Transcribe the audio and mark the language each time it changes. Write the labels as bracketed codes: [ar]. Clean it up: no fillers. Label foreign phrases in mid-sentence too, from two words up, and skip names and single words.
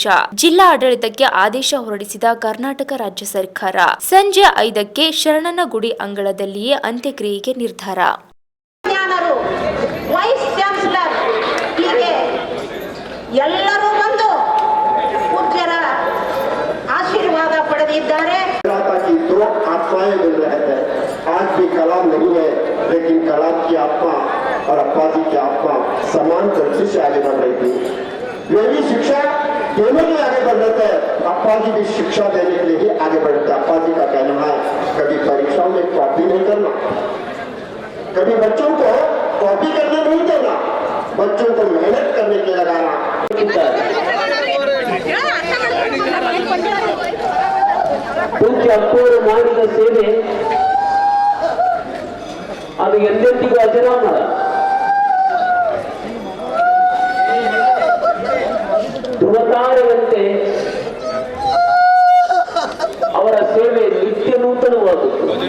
[kn] ಜಿಲ್ಲಾ ಆಡಳಿತಕ್ಕೆ ಆದೇಶ ಹೊರಡಿಸಿದ ಕರ್ನಾಟಕ ರಾಜ್ಯ ಸರ್ಕಾರ. ಸಂಜೆ 5ಕ್ಕೆ ಶರಣನಗುಡಿ ಅಂಗಳದಲ್ಲಿಯೇ ಅಂತ್ಯಕ್ರಿಯೆಗೆ ನಿರ್ಧಾರ. ಎಲ್ಲರೂ ಬಂದು ಪೂಜ್ಯರ ಆಶೀರ್ವಾದ ಪಡೆದಿದ್ದಾರೆ. [hi] आत्माएं मिल रहे थे, आज भी कलाम नहीं है, लेकिन कलाम की आत्मा और अप्पाजी की आत्मा समान दृष्टि से आगे बढ़ रही थी. वे भी शिक्षा देने के लिए आगे बढ़ रहे थे, अप्पाजी भी शिक्षा देने के लिए ही आगे बढ़ रहे थे. अप्पाजी का कहना है कभी परीक्षाओं में कॉपी नहीं करना, कभी बच्चों को कॉपी करने नहीं देना, बच्चों को मेहनत करने के लिए लगाना. [kn] ಪೂಜ್ಯ ಅಪ್ಪವರು ಮಾಡಿದ ಸೇವೆ ಅದು ಎಂದೆಂದಿಗೂ ಅಜರಾಮರ. ಧ್ರುವತಾರೆಯಂತೆ ಅವರ ಸೇವೆ ನಿತ್ಯ ನೂತನವಾಗುವುದು.